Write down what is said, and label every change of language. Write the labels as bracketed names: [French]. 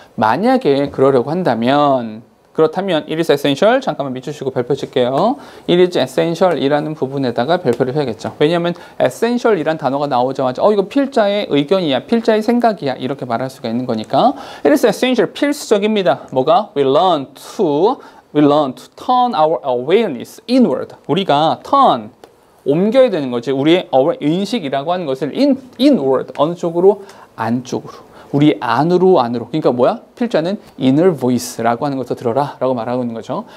[Korean] 만약에 그러려고 한다면 그렇다면 it is essential 잠깐만 밑주시고 별표 칠게요. it is essential 이라는 부분에다가 별표를 해야겠죠. 왜냐하면 essential 이란 단어가 나오자마자 이거 필자의 의견이야 필자의 생각이야 이렇게 말할 수가 있는 거니까 it is essential 필수적입니다. 뭐가? [English] we learn to turn our awareness inward. [Korean] 우리가 turn, 옮겨야 되는 거지. 우리의 인식이라고 하는 것을 inward, 어느 쪽으로? 안쪽으로. 우리 안으로. 그러니까 뭐야? 필자는 inner voice라고 하는 것을 들어라 라고 말하고 있는 거죠.